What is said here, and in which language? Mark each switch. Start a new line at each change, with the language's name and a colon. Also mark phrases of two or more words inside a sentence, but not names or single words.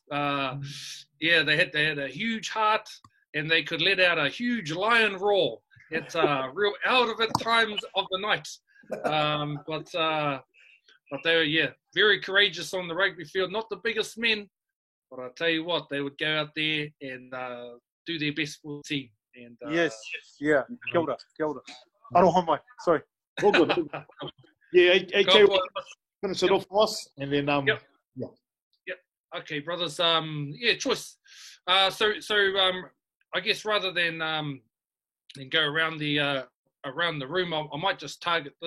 English: They had a huge heart, and they could let out a huge lion roar. It's real out of it times of the night. But but they were, very courageous on the rugby field. Not the biggest men, but I tell you what, they would go out there and do their best for the team. And yes,
Māori: kia ora. Aroha mai,
English: sorry. All good. Yeah, AK will finish it off for us, and then Yep. Okay, brothers. Choice. I guess rather than go around the room, I might just target this.